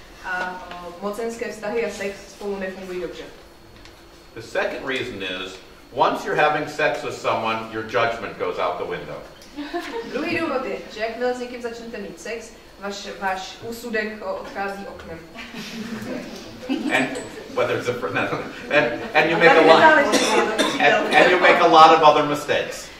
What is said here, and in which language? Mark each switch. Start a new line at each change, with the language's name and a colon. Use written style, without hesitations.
Czech: A mocenské vztahy a sex spolu nefungují dobře.
English: The second reason is, once you're having sex with someone, your judgment goes out the window.
Czech: Druhý důvod je, že jakmile s někým začnete mít sex, váš úsudek odchází oknem.
English: And whether it's and you make a lot and you make a lot of other mistakes.